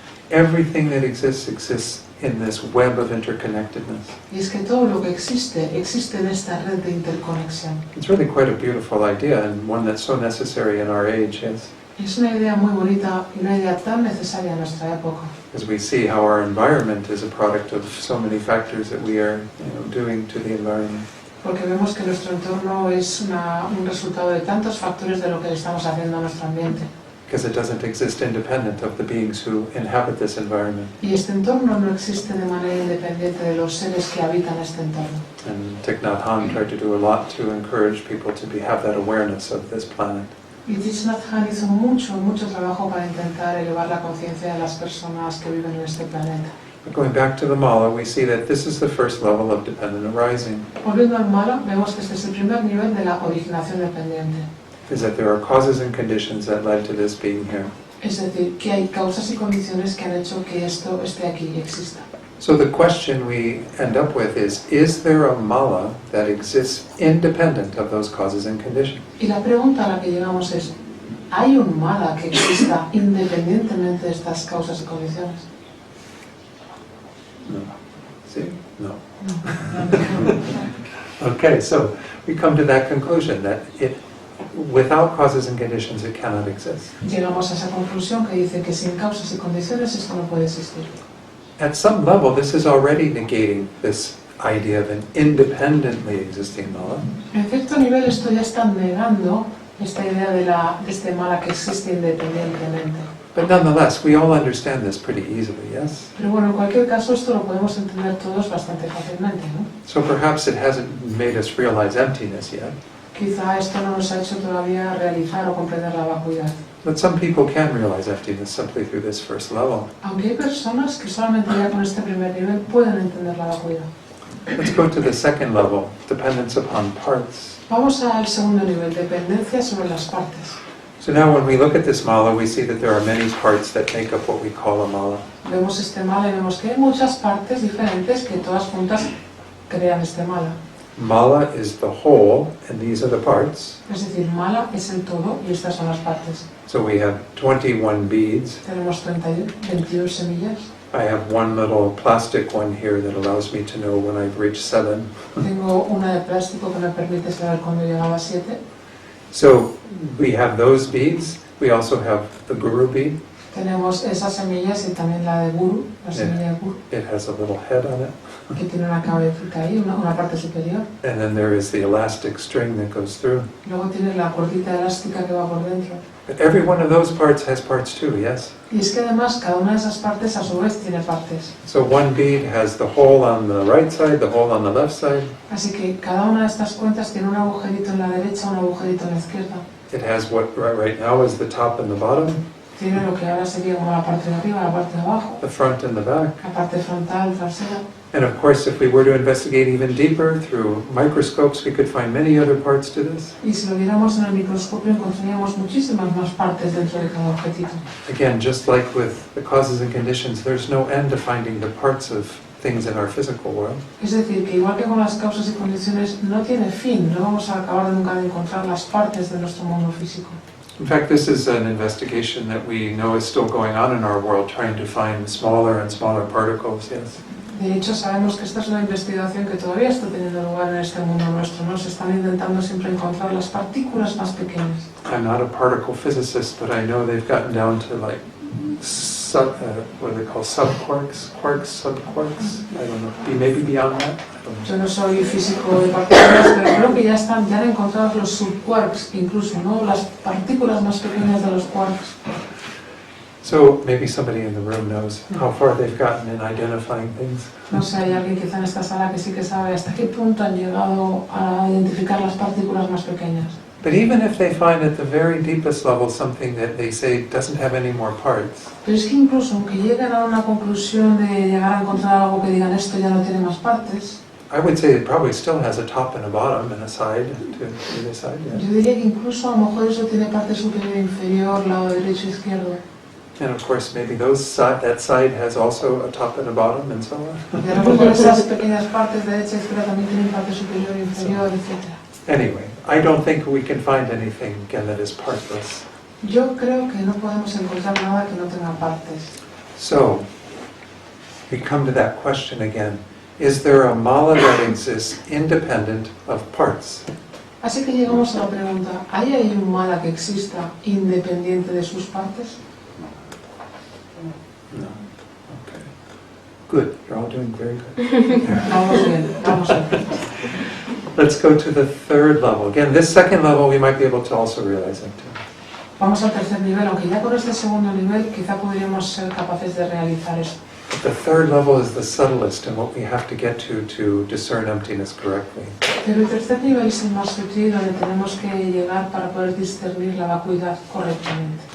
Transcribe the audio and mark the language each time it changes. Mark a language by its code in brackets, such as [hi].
[en] Everything that exists exists in this web of interconnectedness. [es] Y es que todo lo que existe, existe en esta red de interconexión. [en] It's really quite a beautiful idea and one that's so necessary in our age, yes? [es] Es una idea muy bonita y una idea tan necesaria en nuestra época. [en] As we see how our environment is a product of so many factors that we are doing to the environment. [es] Porque vemos que nuestro entorno es un resultado de tantos factores de lo que le estamos haciendo a nuestro ambiente. [en] Because it doesn't exist independent of the beings who inhabit this environment. [es] Y este entorno no existe de manera independiente de los seres que habitan este entorno. [en] And Thich Nhat Hanh tried to do a lot to encourage people to have that awareness of this planet. [es] Y Thich Nhat Hanh hizo mucho trabajo para intentar elevar la conciencia de las personas que viven en este planeta. [en] But going back to the mala, we see that this is the first level of dependent arising. [es] Volviendo al mala, vemos que este es el primer nivel de la originación dependiente. [en] Is that there are causes and conditions that led to this being here. [es] Es decir, que hay causas y condiciones que han hecho que esto esté aquí y exista. [en] So the question we end up with is there a mala that exists independent of those causes and conditions? [es] Y la pregunta a la que llegamos es, ¿hay un mala que exista independientemente de estas causas y condiciones? [en] No. See? No. Okay, so we come to that conclusion that without causes and conditions it cannot exist. [es] Llegamos a esa conclusión que dice que sin causas y condiciones esto no puede existir. [en] At some level, this is already negating this idea of an independently existing mala. [es] En cierto nivel esto ya está negando esta idea de este mala que existe independientemente. [en] But nonetheless, we all understand this pretty easily, yes? [es] Pero bueno, en cualquier caso esto lo podemos entender todos bastante fácilmente, ¿no? [en] So perhaps it hasn't made us realize emptiness yet. [es] Quizá esto no nos ha hecho todavía realizar o comprender la vacuidad. [en] But some people can realize emptiness simply through this first level. [es] Aunque hay personas que solamente ya con este primer nivel pueden entender la vacuidad. [en] Let's go to the second level, dependence upon parts. [es] Vamos al segundo nivel, dependencia sobre las partes. [en] So now when we look at this mala, we see that there are many parts that make up what we call a mala. [es] Vemos este mala y vemos que hay muchas partes diferentes que todas juntas crean este mala. [en] Mala is the whole, and these are the parts. [es] Es decir, mala es el todo y estas son las partes. [en] So we have 21 beads. [es] Tenemos 21 semillas. [en] I have one little plastic one here that allows me to know when I've reached 7. [es] Tengo una de plástico que me permite saber cuándo he llegado a 7. [en] So we have those beads. We also have the guru bead. [es] Tenemos esas semillas y también la de guru, la semilla de guru, [en] It has a little head on it. [es] que tiene una cabecita ahí, una parte superior. [en] And then there is the elastic string that goes through. [es] Luego tiene la cordita elástica que va por dentro. [en] But every one of those parts has parts too, yes? [es] Y es que además cada una de esas partes a su vez tiene partes. [en] So one bead has the hole on the right side, the hole on the left side. [es] Así que cada una de estas cuentas tiene un agujerito en la derecha, un agujerito en la izquierda. [en] It has what right now is the top and the bottom, [es] Tiene lo que ahora sería como la parte de arriba, la parte de abajo, [en] the front and the back. [es] la parte frontal, trasera. [en] And of course, if we were to investigate even deeper through microscopes, we could find many other parts to this. [es] Y si lo viéramos en el microscopio encontraríamos muchísimas más partes dentro de cada objetito. [en] Again, just like with the causes and conditions, there's no end to finding the parts of things in our physical world. [es] Es decir, que igual que con las causas y condiciones no tiene fin, no vamos a acabar nunca de encontrar las partes de nuestro mundo físico. [en] In fact, this is an investigation that we know is still going on in our world, trying to find smaller and smaller particles, yes. [es] De hecho, sabemos que esta es una investigación que todavía está teniendo lugar en este mundo nuestro, ¿no? Se están intentando siempre encontrar las partículas más pequeñas. [en] I'm not a particle physicist, but I know they've gotten down to like what do they call subquarks, quarks, subquarks? I don't know. Maybe beyond that. I don't know. [es] Yo no soy físico de partículas, pero creo que ya han encontrado los subquarks, incluso, ¿no? Las partículas más pequeñas de los quarks. [en] So maybe somebody in the room knows how far they've gotten in identifying things. [es] No sé, hay alguien quizá en esta sala que sí que sabe hasta qué punto han llegado a identificar las partículas más pequeñas. [en] But even if they find at the very deepest level something that they say doesn't have any more parts, [es] Pero es que incluso aunque lleguen a una conclusión de llegar a encontrar algo que digan esto ya no tiene más partes, [en] I would say it probably still has a top and a bottom and a side to either side. Yeah. [es] yo diría que incluso a lo mejor eso tiene parte superior e inferior, lado derecho e izquierdo. [en] And of course, maybe that side has also a top and a bottom and so on. [es] Y a lo mejor esas pequeñas partes derecha e izquierda también tienen parte superior e inferior, etc. [en] Anyway, I don't think we can find anything again that is partless. [es] Yo creo que no podemos encontrar nada que no tenga partes. [en] So, we come to that question again. Is there a mala that exists independent of parts? [es] Así que llegamos a la pregunta, ¿hay ahí un mala que exista independiente de sus partes? [en] No. Okay. Good. You're all doing very good. [es] Vamos bien, vamos bien. [en] Let's go to the third level. Again, this second level we might be able to also realize that too. [es] Vamos al tercer nivel, aunque ya con este segundo nivel quizá podríamos ser capaces de realizar esto. [en] The third level is the subtlest and what we have to get to discern emptiness correctly. [es] Pero el tercer nivel es el más sutil, donde tenemos que llegar para poder discernir la vacuidad correctamente.